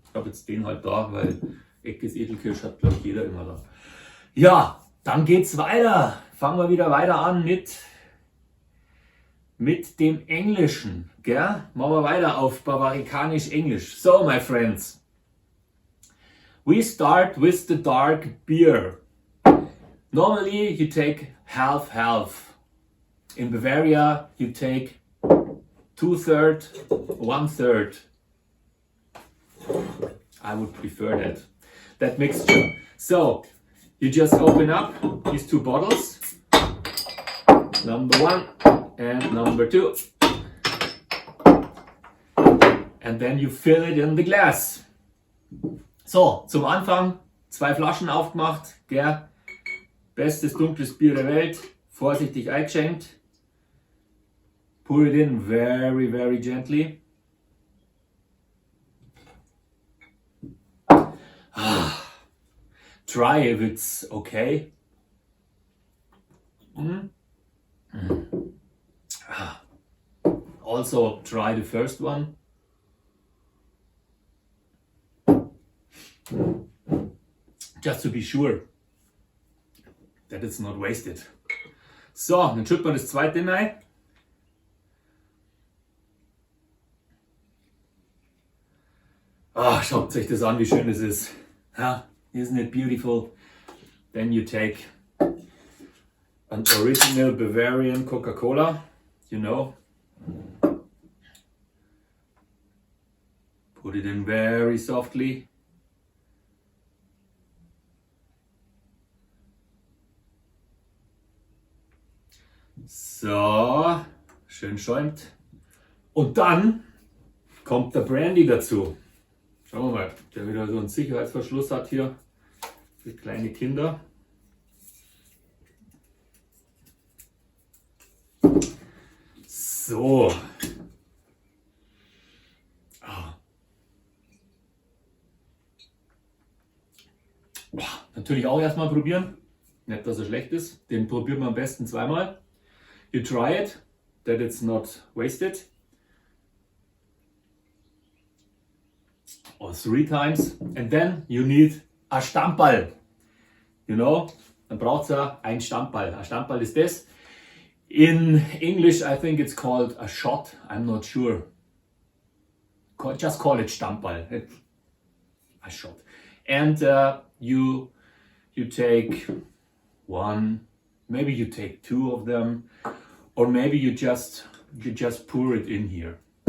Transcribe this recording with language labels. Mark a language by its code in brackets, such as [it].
[de] Ich habe jetzt den halt da, weil Eckes Edelkirsch hat, glaube ich, jeder immer da. Ja, dann geht's weiter. Fangen wir wieder weiter an mit dem Englischen. Gell? Machen wir weiter auf Bavarikanisch Englisch. [en] So, my friends. We start with the dark beer. Normally you take half. In Bavaria you take 2/3, 1/3. I would prefer that mixture. So, you just open up these two bottles, number 1 and number 2, and then you fill it in the glass. [de] So, zum Anfang 2 Flaschen aufgemacht, gell? Bestes dunkles Bier der Welt, vorsichtig eingeschenkt. [en] Pour it in very, very gently. Try if it's okay. Also try the first one. Just to be sure that it's not wasted. [de] So, dann schüttet man das zweite rein. Ah, schaut euch das an, wie schön es ist. [en] Huh? Isn't it beautiful? Then you take an original Bavarian Coca-Cola, you know. Put it in very softly. [de] So, schön schäumt. Und dann kommt der Brandy dazu. Schauen wir mal, der wieder so einen Sicherheitsverschluss hat hier für kleine Kinder. So. Natürlich auch erstmal probieren. Nicht, dass er schlecht ist. Den probiert man am besten zweimal. [en] You try it, that it's not wasted. Or 3 times. And then you need a Stammball. You know, [de] dann braucht ihr ein Stammball. Ein Stammball ist das. [en] In English, I think it's called a shot. I'm not sure. Just call it Stammball. A shot. And you take 1, maybe you take 2 of them, or maybe you just pour it in here.